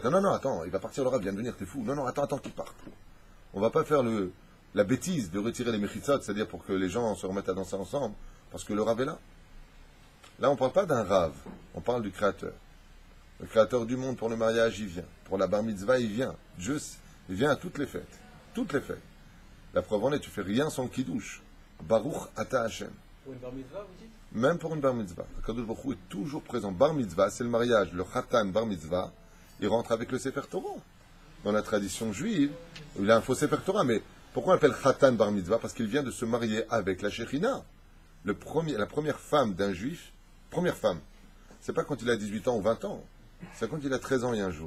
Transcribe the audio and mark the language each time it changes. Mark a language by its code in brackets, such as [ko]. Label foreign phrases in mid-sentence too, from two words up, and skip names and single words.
[fr] Non, non, attends, il va partir le rave, vient de venir, t'es fou. Non, non, attends qu'il parte. On va pas faire la bêtise de retirer les méchitzot, c'est-à-dire pour que les gens se remettent à danser ensemble, parce que le rave est là. Là, on ne parle pas d'un rave, on parle du Créateur. Le Créateur du monde, pour le mariage, il vient. Pour la bar mitzvah, il vient. Dieu, il vient à toutes les fêtes. Toutes les fêtes. La preuve en est, tu fais rien sans kiddush. [he] ברוך אתה השם. [fr] Pour une bar mitzvah, vous dites? Même pour une bar mitzvah. [he] קדוש ברוך הוא [fr] est toujours présent. Bar mitzvah, c'est le mariage. Le [he] חתן בר מצווה, [fr] il rentre avec le [he] ספר תורה. [fr] Dans la tradition juive, il a un faux [he] ספר תורה, [fr] mais pourquoi on appelle [he] חתן בר מצווה? [fr] Parce qu'il vient de se marier avec la Shechina. La première femme d'un juif, première femme, c'est pas quand il a 18 ans ou 20 ans, c'est quand il a 13 ans et un jour.